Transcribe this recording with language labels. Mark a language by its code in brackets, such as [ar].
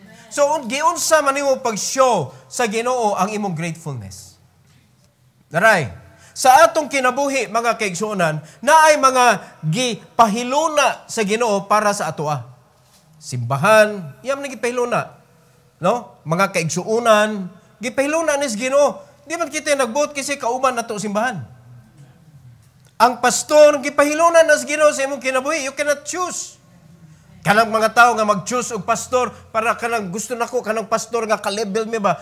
[ceb] So, giunsa man nimo pag-show sa Ginoo ang imong gratefulness. Daray, sa atong kinabuhi, mga kaigsuonan, na ay mga gipahiluna sa Ginoo para sa atoa. Simbahan, iyam na gipahiluna. No? Mga kaigsuonan, gipahiluna ni sa Ginoo. Di man kita nagbuot kasi kauban na to simbahan. Ang pastor, gipahiluna na sa Ginoo sa imong kinabuhi. [en] You cannot choose. [ceb] Kanang mga tao nga mag-choose og pastor para kanang gusto nako kanang pastor nga ka-level mi ba?